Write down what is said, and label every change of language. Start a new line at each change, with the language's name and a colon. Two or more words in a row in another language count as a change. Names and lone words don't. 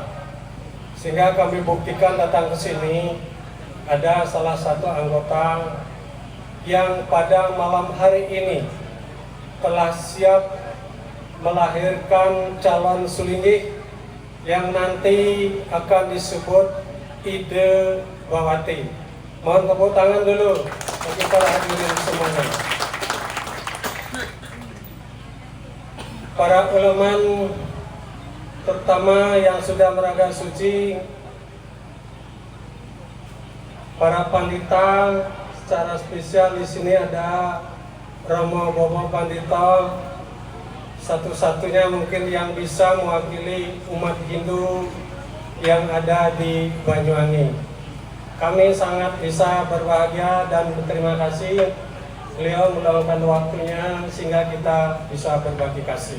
Indonesian: Sehingga kami buktikan datang ke sini ada salah satu anggota yang pada malam hari ini telah siap melahirkan calon sulingih yang nanti akan disebut Ide Bawati. Mohon tepuk tangan dulu bagi para hadirin semuanya. Para ulama, terutama yang sudah meraga suci, para pandita, secara spesial di sini ada Romo Bobo Pandita, satu-satunya mungkin yang bisa mewakili umat Hindu yang ada di Banyuwangi. Kami sangat bisa berbahagia dan berterima kasih beliau meluangkan waktunya sehingga kita bisa berbagi kasih.